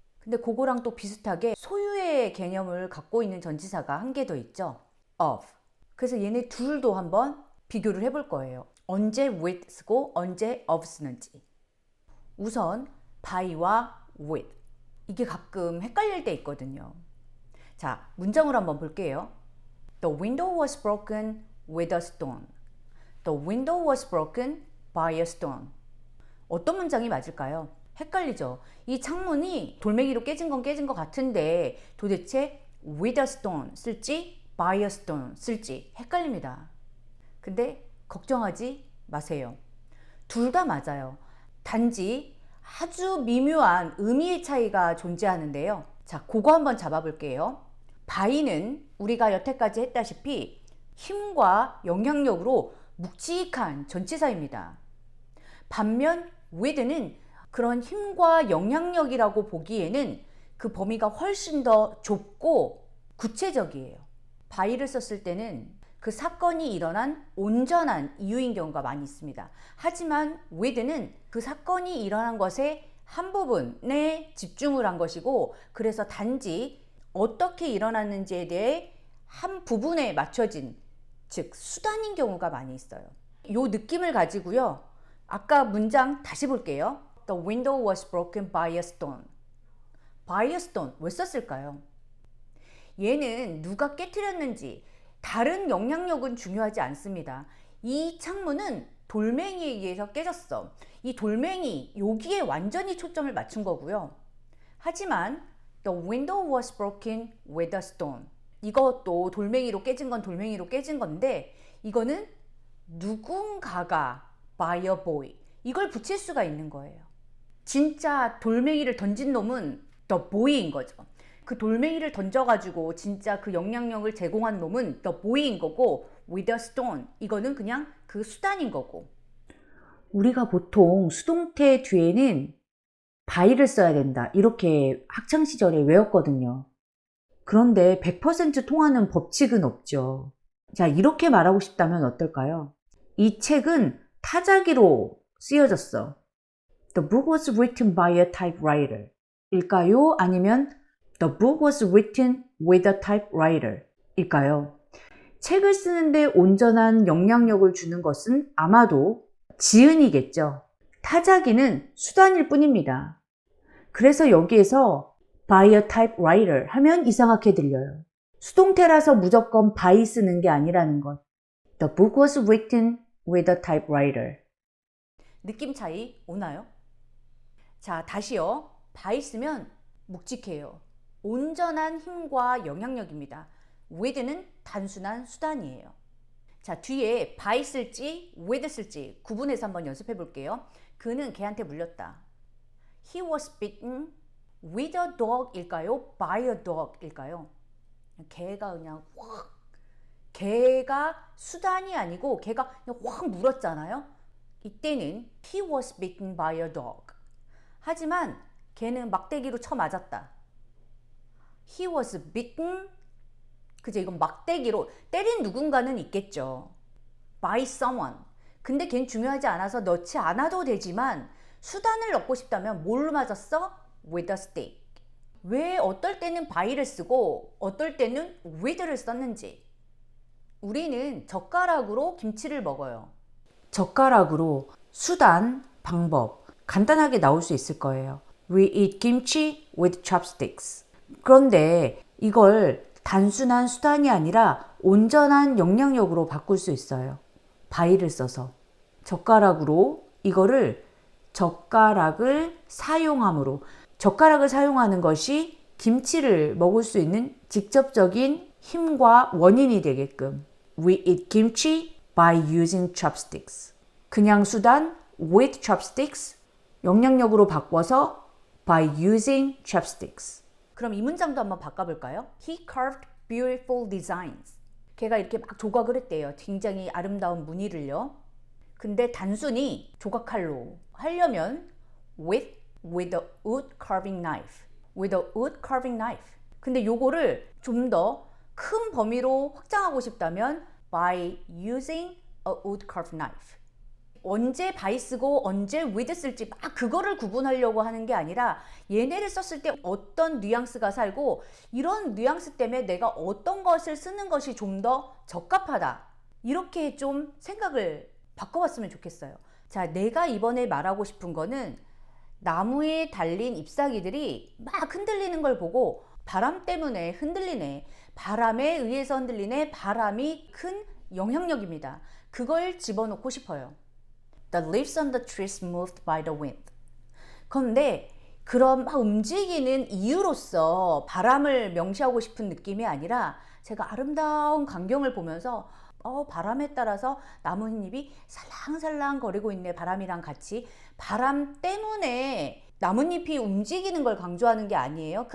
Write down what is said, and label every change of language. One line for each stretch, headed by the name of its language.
Korean: 근데 그거랑 또 비슷하게 소유의 개념을 갖고 있는 전치사가 한 개 더 있죠.
English: of.
Korean: 그래서 얘네 둘도 한번 비교를 해볼 거예요. 언제 with 쓰고 언제 of 쓰는지. 우선 by와 with. 이게 가끔 헷갈릴 때 있거든요. 자, 문장으로 한번 볼게요.
English: The window was broken with a stone. The window was broken by a stone.
Korean: 어떤 문장이 맞을까요? 헷갈리죠? 이 창문이 돌멩이로 깨진 건 깨진 것 같은데 도대체
English: with a stone
Korean: 쓸지
English: by a stone
Korean: 쓸지 헷갈립니다. 근데 걱정하지 마세요. 둘 다 맞아요. 단지 아주 미묘한 의미의 차이가 존재하는데요. 자, 그거 한번 잡아볼게요. by는 우리가 여태까지 했다시피 힘과 영향력으로 묵직한 전치사입니다. 반면 with는 그런 힘과 영향력이라고 보기에는 그 범위가 훨씬 더 좁고 구체적이에요. by를 썼을 때는 그 사건이 일어난 온전한 이유인 경우가 많이 있습니다. 하지만 with는 그 사건이 일어난 것의 한 부분에 집중을 한 것이고, 그래서 단지 어떻게 일어났는지에 대해 한 부분에 맞춰진, 즉 수단인 경우가 많이 있어요. 이 느낌을 가지고요. 아까 문장 다시 볼게요.
English: The window was broken by a stone. by a stone
Korean: 왜 썼을까요? 얘는 누가 깨트렸는지 다른 영향력은 중요하지 않습니다. 이 창문은 돌멩이에 의해서 깨졌어. 이 돌멩이 여기에 완전히 초점을 맞춘 거고요. 하지만
English: the window was broken with a stone.
Korean: 이것도 돌멩이로 깨진 건 돌멩이로 깨진 건데 이거는 누군가가
English: by a boy
Korean: 이걸 붙일 수가 있는 거예요. 진짜 돌멩이를 던진 놈은
English: the boy
Korean: 인 거죠. 그 돌멩이를 던져가지고 진짜 그 영향력을 제공한 놈은
English: the boy
Korean: 인 거고
English: with a stone
Korean: 이거는 그냥 그 수단인 거고. 우리가 보통 수동태 뒤에는 by를 써야 된다 이렇게 학창시절에 외웠거든요. 그런데 100% 통하는 법칙은 없죠. 자, 이렇게 말하고 싶다면 어떨까요? 이 책은 타자기로 쓰여졌어.
English: The book was written by a typewriter
Korean: 일까요?
English: 아니면 The book was written with a typewriter
Korean: 일까요? 책을 쓰는데 온전한 영향력을 주는 것은 아마도 지은이겠죠. 타자기는 수단일 뿐입니다. 그래서 여기에서
English: by a typewriter
Korean: 하면 이상하게 들려요. 수동태라서 무조건 by 쓰는 게 아니라는 것.
English: The book was written with a typewriter.
Korean: 느낌 차이 오나요? 자, 다시요. by 쓰면 묵직해요. 온전한 힘과 영향력입니다. with는 단순한 수단이에요. 자, 뒤에 by 쓸지 with 쓸지 구분해서 한번 연습해 볼게요. 그는 개한테 물렸다.
English: He was bitten with a dog 일까요? by a dog
Korean: 일까요? 개가 그냥 확, 개가 수단이 아니고 개가 그냥 확 물었잖아요. 이때는
English: he was bitten by a dog.
Korean: 하지만 걔는 막대기로 쳐 맞았다.
English: He was bitten. 그죠?
Korean: 이건 막대기로 때린 누군가는 있겠죠.
English: by someone.
Korean: 근데 걔는 중요하지 않아서 넣지 않아도 되지만 수단을 넣고 싶다면 뭘로 맞았어?
English: with a stick.
Korean: 왜 어떨 때는 by를 쓰고 어떨 때는 with를 썼는지. 우리는 젓가락으로 김치를 먹어요. 젓가락으로 수단, 방법 간단하게 나올 수 있을 거예요.
English: We eat kimchi with chopsticks.
Korean: 그런데 이걸 단순한 수단이 아니라 온전한 영향력으로 바꿀 수 있어요. by를 써서. 젓가락으로 이거를 젓가락을 사용함으로. 젓가락을 사용하는 것이 김치를 먹을 수 있는 직접적인 힘과 원인이 되게끔.
English: We eat kimchi by using chopsticks.
Korean: 그냥 수단
English: with chopsticks.
Korean: 영향력으로 바꿔서
English: by using chopsticks.
Korean: 그럼 이 문장도 한번 바꿔볼까요?
English: He carved beautiful designs.
Korean: 걔가 이렇게 막 조각을 했대요. 굉장히 아름다운 무늬를요. 근데 단순히 조각칼로 하려면
English: with a wood carving knife. with a wood carving knife.
Korean: 근데 요거를 좀 더 큰 범위로 확장하고 싶다면
English: by using a wood carved knife.
Korean: 언제 by 쓰고 언제 with 쓸지 막 그거를 구분하려고 하는 게 아니라 얘네를 썼을 때 어떤 뉘앙스가 살고 이런 뉘앙스 때문에 내가 어떤 것을 쓰는 것이 좀 더 적합하다. 이렇게 좀 생각을 바꿔봤으면 좋겠어요. 자, 내가 이번에 말하고 싶은 거는 나무에 달린 잎사귀들이 막 흔들리는 걸 보고 바람 때문에 흔들리네. 바람에 의해서 흔들리네. 바람이 큰 영향력입니다. 그걸 집어넣고 싶어요.
English: The leaves on the trees moved by the wind.
Korean: 그런데 그런 막 움직이는 이유로서 바람을 명시하고 싶은 느낌이 아니라 제가 아름다운 광경을 보면서 바람에 따라서 나뭇잎이 살랑살랑 거리고 있네. 바람이랑 같이. 바람 때문에 나뭇잎이 움직이는 걸 강조하는 게 아니에요.